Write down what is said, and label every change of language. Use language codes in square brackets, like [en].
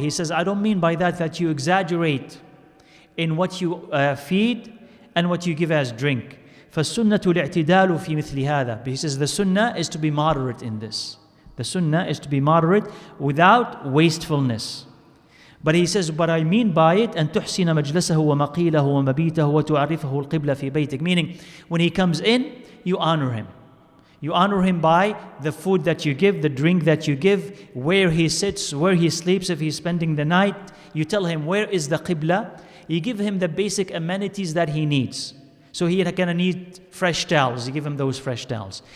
[en] He says, I don't mean by that you exaggerate in what you feed and what you give as drink. [ar] فَالسُنَّةُ الْاعْتِدَالُ فِي مِثْلِ هَذَا. [en] But he says the sunnah is to be moderate in this. The sunnah is to be moderate without wastefulness. But he says, what I mean by it, [ar] أن تحسن مجلسه ومقيله ومبيته وتعرفه القبلة في بيتك. [en] Meaning, when he comes in, you honor him. You honor him by the food that you give, the drink that you give, where he sits, where he sleeps, if he's spending the night. You tell him where is the qibla. You give him the basic amenities that he needs. So he's going to need fresh towels, you give him those fresh towels.